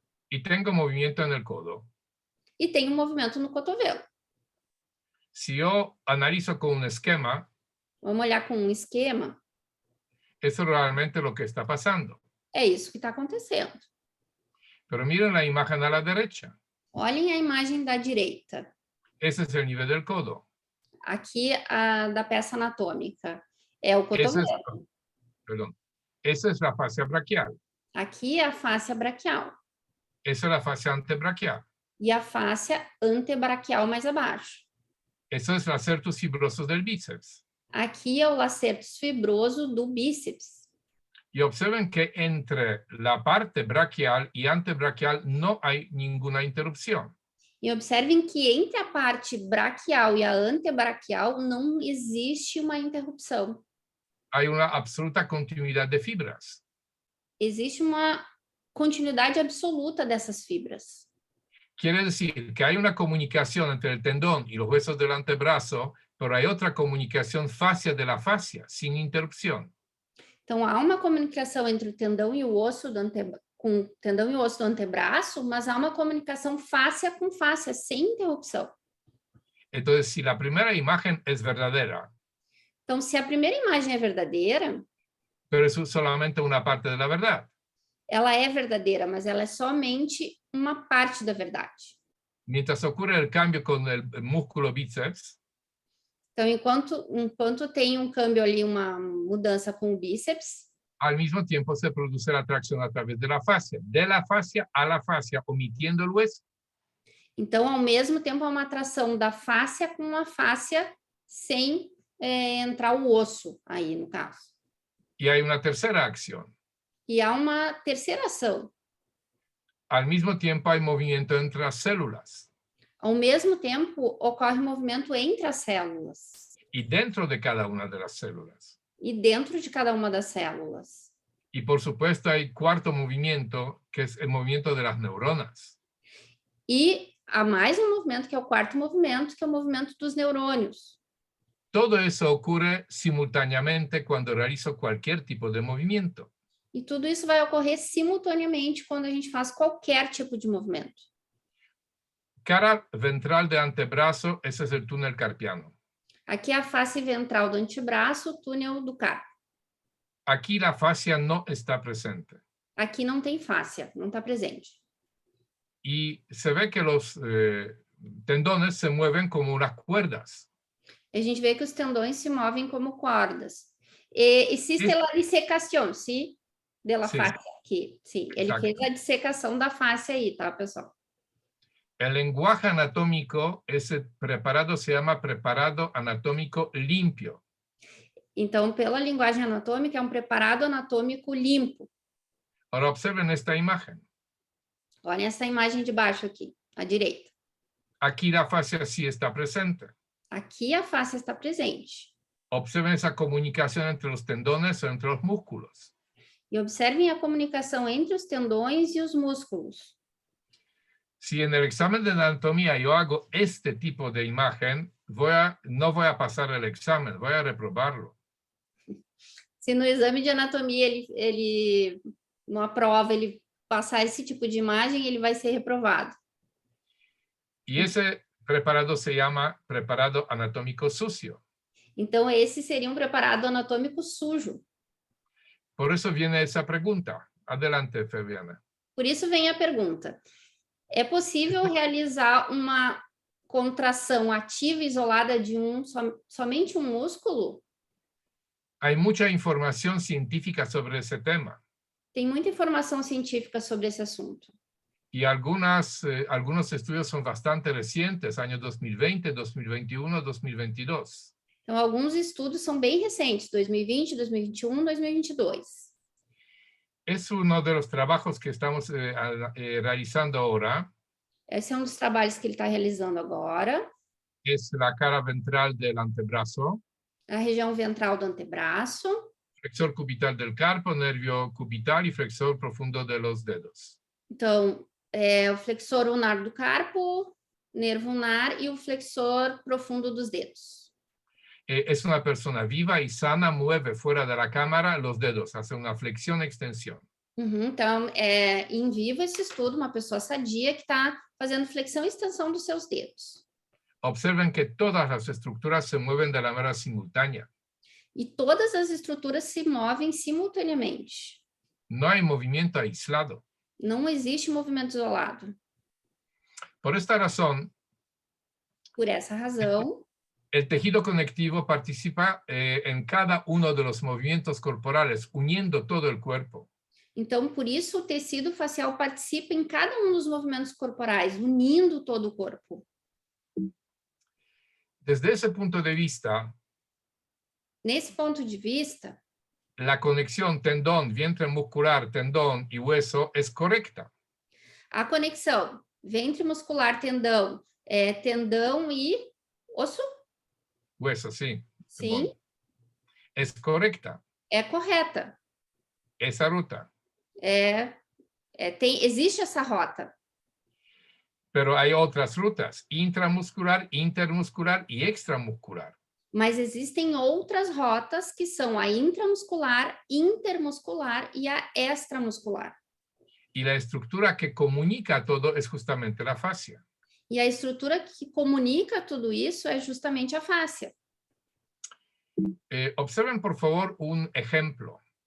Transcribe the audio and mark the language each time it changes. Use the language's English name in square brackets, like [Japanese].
[Spanish] Y tengo movimiento en el codo. [Portuguese] E tem um movimento no cotovelo. [Spanish] Si yo analizo con un esquema, [Portuguese] Vamos olhar com um esquema, [Spanish] eso es realmente lo que está pasando. [Portuguese] é isso que está acontecendo. [Spanish] Pero miren la imagen a la derecha. [Portuguese] Olhem a imagem da direita. [Spanish] Ese es el nivel del codo. [Portuguese] Aqui, a da peça anatômica, é o cotovelo. [Spanish] Esa es la fascia braquial. [Portuguese] Aqui é a fáscia braquial. [Spanish] Esa es la fascia antebraquial. [Portuguese] E a fáscia antebraquial mais abaixo. [Spanish] Eso es los certus fibrosos del bíceps. [Portuguese] Aqui é o lacertus fibroso do bíceps. [Spanish] Y observen que entre la parte braquial y antebraquial no hay ninguna interrupción. [Portuguese] E observem que entre a parte braquial e a antebraquial não existe uma interrupção. [Spanish] Hay una absoluta continuidad de fibras. [Portuguese] Existe uma continuidade absoluta dessas fibras. [Spanish] Quiere decir que hay una comunicación entre el tendón y los huesos del antebrazo, pero hay otra comunicación fascia de la fascia, sin interrupción. [Portuguese] Então, há uma comunicação entre o tendão e o osso do com o tendão e o osso do antebraço, mas há uma comunicação fáscia com fáscia, sem interrupção. [Spanish] Entonces, si la primera imagen es verdadera, [Portuguese] Então, se a primeira imagem é verdadeira, [Spanish] pero es solamente una parte de la verdad. [Portuguese] ela é verdadeira, mas ela é somente uma parte da verdade. [Spanish] Mientras ocurre el cambio con el músculo bíceps, [Portuguese] Então, enquanto tem um câmbio ali, uma mudança com o bíceps, [Spanish] al mismo tiempo se produce la tracción a través de la fascia a la fascia, omitiendo el hueso. [Portuguese] então, ao mesmo tempo, há uma atração da fáscia com a fáscia sem entrar o osso aí, no caso. [Spanish] Y hay una tercera acción. [Portuguese] E há uma terceira ação. [Spanish] Al mismo tiempo hay movimiento entre las células. [Portuguese] Ao mesmo tempo, ocorre movimento entre as células. [Spanish] Y dentro de cada una de las células. [Portuguese] E dentro de cada uma das células. [Spanish] Y por supuesto hay cuarto movimiento, que es el movimiento de las neuronas. [Portuguese] E há mais um movimento, que é o quarto movimento, que é o movimento dos neurônios. [Spanish] Todo eso ocurre simultáneamente cuando realizo cualquier tipo de movimiento. [Portuguese] E tudo isso vai ocorrer simultaneamente quando a gente faz qualquer tipo de movimento. [Spanish] Cara ventral de antebrazo, ese es el túnel carpiano. [Portuguese] Aqui é a face ventral do antebraço, o túnel do carpo. [Spanish] Aquí la fascia no está presente. [Portuguese] Aqui não tem fáscia, não está presente. [Spanish] Y se ve que los tendones se mueven como unas cuerdas. [Portuguese] A gente vê que os tendões se movem como cordas. E existe a dissecação, sim? Da face aqui. Sim, ele [Spanish] Exacto. [Portuguese] fez a dissecação da face aí, tá, pessoal? [Spanish] El lenguaje anatómico, ese preparado se llama preparado anatómico limpio. [Portuguese] Então, pela linguagem anatômica, é um preparado anatômico limpo. [Spanish] Ahora observen esta imagen. [Portuguese] Olha essa imagem de baixo aqui, à direita. [Spanish] Aquí la fascia sí está presente. [Portuguese] Aqui a face está presente. [Spanish] Observen esa comunicación entre los tendones o entre los músculos. [Portuguese] E observem a comunicação entre os tendões e os músculos. [Spanish] Si en el examen de anatomía yo hago este tipo de imagen, no voy a pasar el examen, voy a reprobarlo. [Portuguese] Se no exame de anatomia ele numa prova ele passar esse tipo de imagem, ele vai ser reprovado. [Spanish] Y ese preparado se llama preparado anatómico sucio. [Portuguese] Então esse seria um preparado anatômico sujo. [Spanish] Por eso viene esa pregunta. Adelante, Fabiana. [Portuguese] Por isso vem a pergunta. É possível realizar uma contração ativa isolada de somente um músculo? [Spanish] Hay mucha información científica sobre ese tema [Portuguese] Tem muita informação científica sobre esse assunto. [Spanish] y algunos estudios son bastante recientes, años 2020, 2021, 2022. [Portuguese] Então, alguns estudos são bem recentes, 2020, 2021, 2022. [Spanish] Es uno de los trabajos que estamos realizando ahora. [Portuguese] Esse é um dos trabalhos que ele está realizando agora. [Spanish] Es la cara ventral del antebrazo, [Portuguese] A região ventral do antebraço, [Spanish] flexor cubital del carpo, nervio cubital y flexor profundo de los dedos. [Portuguese] então, o flexor ulnar do carpo, nervo ulnar e o flexor profundo dos dedos. [Spanish] Es una persona viva y sana, mueve fuera de la cámara los dedos, hace una flexión-extensión. [Portuguese] Então, em vivo esse estudo, uma pessoa sadia que está fazendo flexão e extensão dos seus dedos. [Spanish] Observen que todas las estructuras se mueven de la manera simultánea. [Portuguese] E todas as estruturas se movem simultaneamente. [Spanish] No hay movimiento aislado. [Portuguese] Não existe movimento isolado. [Spanish] Por esta razón, [Portuguese] Por essa razão, [Spanish] el tejido conectivo participa en cada uno de los movimientos corporales, uniendo todo el cuerpo. [Portuguese] então, por isso, o tecido facial participa em cada um dos movimentos corporais, unindo todo o corpo. [Spanish] Desde ese punto de vista, [Portuguese] Nesse ponto de vista, [Spanish] la conexión tendón, vientre muscular, tendón y hueso es correcta. [Portuguese] a conexão ventre muscular, tendão, tendão e osso, [Spanish] Hueso, sí. [Portuguese] sim, [Spanish] Es correcta [Portuguese] é correta. [Spanish] esa ruta. [Portuguese] Existe essa rota. [Spanish] Pero hay otras rutas, intramuscular, intermuscular y extramuscular. [Portuguese] Mas existem outras rotas que são a intramuscular, intermuscular e a extramuscular. [Spanish] Y la estructura que comunica todo es justamente la fascia. [Portuguese] E a estrutura que comunica tudo isso é justamente a fáscia. [Spanish] Observen, por favor, un ejemplo.